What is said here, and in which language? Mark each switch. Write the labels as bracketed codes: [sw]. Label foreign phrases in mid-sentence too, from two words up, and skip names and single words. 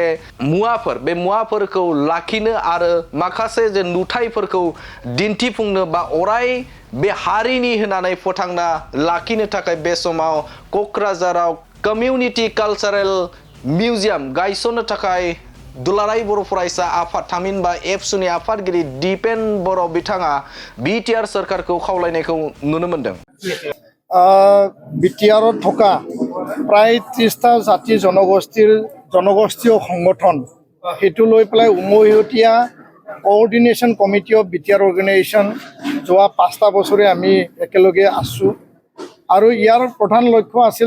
[brx] मुवाफोर बे मुवाफोरखौ लाखिनो आरो माखासे जे नुथायफोरखौ दिन्थिफुंनो बा अराय बे हारिनि होननानै फोथांना लाखिनो थाखाय बे समाव क'क्राझाराव कमिउनिटि कालचारेल मिउजियाम गायसननो थाखाय दुलाराय बर' फरायसा आफाद थामहिनबा एबसुनि आफादगिरि दिपेन बर' बिथाङा बिटिआर सोरखारखौ खावलायनायखौ नुनो मोनदों। [as] बिटिआरत থকা প্ৰায় 30টা জাতি জনগোষ্ঠীয় সংগঠন সেইটো লৈ পেলাই উমৈহতীয়া কোঅৰ্ডিনেশ্যন কমিটি অফ বিটিআৰ অৰ্গেনাইজেশ্যন যোৱা 5টা বছৰে আমি একেলগে আছোঁ আৰু ইয়াৰ প্ৰধান লক্ষ্য আছিল